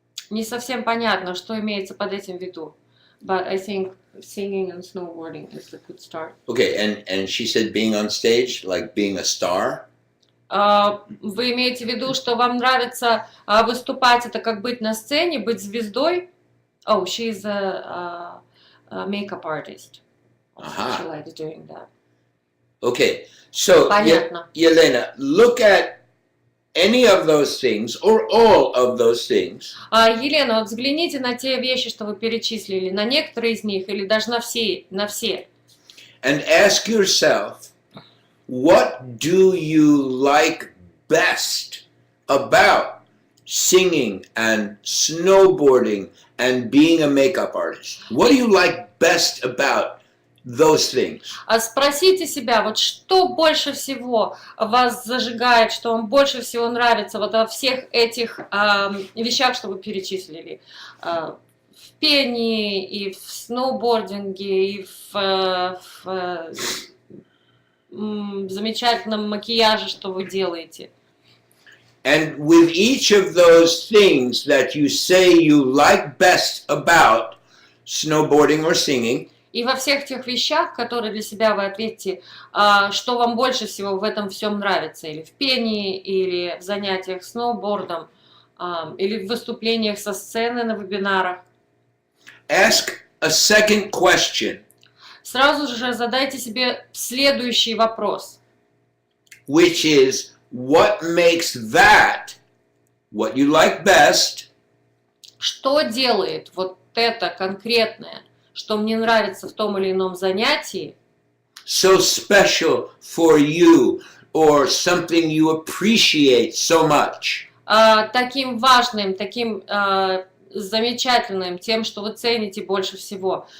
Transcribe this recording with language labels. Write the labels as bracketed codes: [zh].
[ru] Не совсем понятно, что имеется под этим в виду. [en] But I think singing and snowboarding is a good start. Okay, and she said being on stage, like being a star? [ru] Вы имеете в виду, что вам нравится выступать, это как быть на сцене, быть звездой? [en] Oh, she's a makeup artist. She likes doing that. Okay, so Yelena, look at any of those things or all of those things. [ru] Елена, вот взгляните на те вещи, что вы перечислили, на некоторые из них или даже на все. [en] And ask yourself, what do you like best about singing and snowboarding and being a makeup artist? What do you like best about those things? [ru] Спросите себя, вот что больше всего вас зажигает, что вам больше всего нравится вот во всех этих вещах, что вы перечислили. В пении, и в сноубординге, и в замечательном макияже, что вы делаете. [en] And with each of those things that you say you like best about snowboarding or singing, [ru] и во всех тех вещах, которые для себя вы ответите, что вам больше всего в этом всем нравится, или в пении, или в занятиях сноубордом, или в выступлениях со сцены на вебинарах. [en] Ask a second question. [ru] Сразу же задайте себе следующий вопрос. [en] Which is, what makes that what you like best? [ru] Что делает вот это конкретное, что мне нравится в том или ином занятии, [en] so special for you, or something you appreciate so much? [ru] Таким важным, таким замечательным, тем, что вы цените больше всего.